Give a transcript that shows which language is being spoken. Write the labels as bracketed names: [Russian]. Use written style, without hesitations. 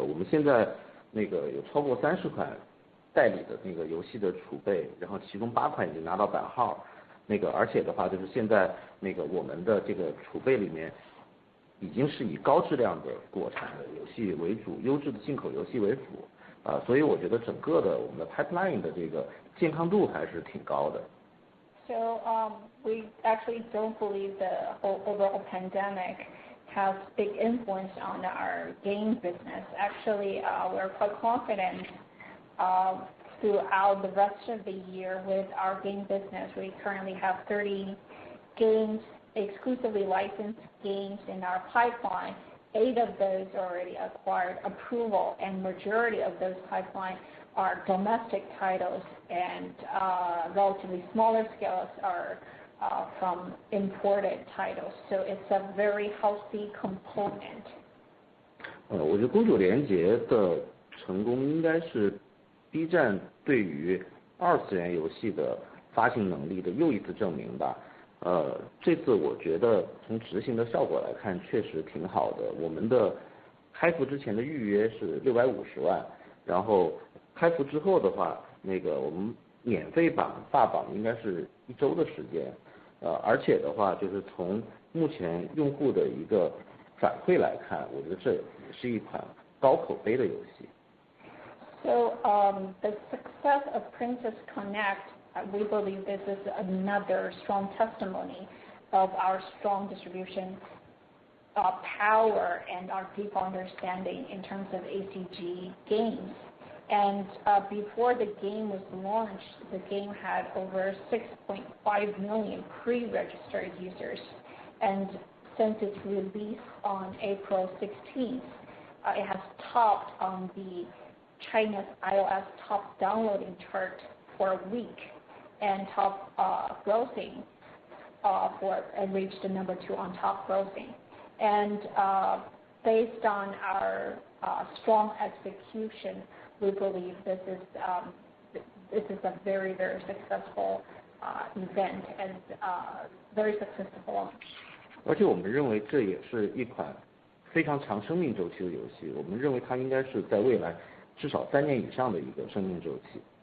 [Chinese] 我们现在有超过30款代理的游戏的储备，然后其中8款已经拿到版号，而且的话就是现在我们的这个储备里面。已经是以高质量的国产的游戏为主，优质的进口游戏为辅，所以我觉得整个的我们的 pipeline 的这个健康度还是挺高的。 [English] So we actually don't believe the overall pandemic has big influence on our game business. Actually, we're quite confident throughout the rest of the year with our game business. We currently have 30 games. Exclusively licensed games in our pipeline. 8 of those already acquired approval, and majority of those pipeline are domestic titles, and relatively smaller scales are from imported titles. So it's a very healthy component. [Chinese] 我觉得公主连结的成功应该是 B 站对于2次元游戏的发行能力的又一次证明吧。这次我觉得从执行的效果来看确实挺好的。我们的开服之前的预约是650万，然后开服之后的话，我们免费榜霸榜应该是1周的时间，而且的话就是从目前用户的一个反馈来看，我觉得这也是一款高口碑的游戏。 [English] So the success of Princess Connect, we believe this is another strong testimony of our strong distribution power and our deep understanding in terms of ACG games. And before the game was launched, the game had over 6.5 million pre-registered users. And since its release on April 16th, it has topped on the China's iOS top downloading chart for a week and top grossing and reached the number 2 on top grossing. And based on our strong execution, we believe this is a very, very successful event and very successful launch. [Chinese] 而且我们认为这也是一款非常长生命周期的游戏，我们认为它应该是在未来至少3年以上的一个生命周期。